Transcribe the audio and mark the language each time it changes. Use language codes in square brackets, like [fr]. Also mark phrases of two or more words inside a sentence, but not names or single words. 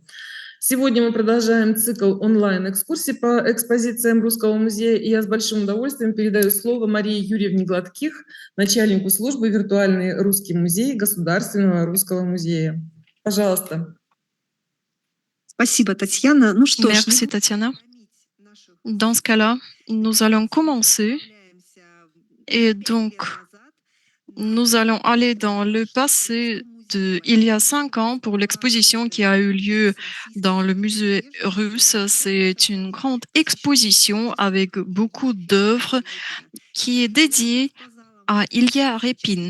[ru] Сегодня мы продолжаем цикл онлайн-экскурсий по экспозициям Русского музея, и я с большим удовольствием передаю слово Марии Юрьевне Гладких, начальнику службы «Виртуальный русский музей» Государственного русского музея. Пожалуйста. Спасибо, Татьяна. Ну что ж, [fr] Merci, Tatiana. Dans ce cas-là, nous allons commencer. Et donc, nous allons aller dans le passé il y a 5 ans pour l'exposition qui a eu lieu dans le musée russe. C'est une grande exposition avec beaucoup d'œuvres qui est dédiée à Ilya Repin.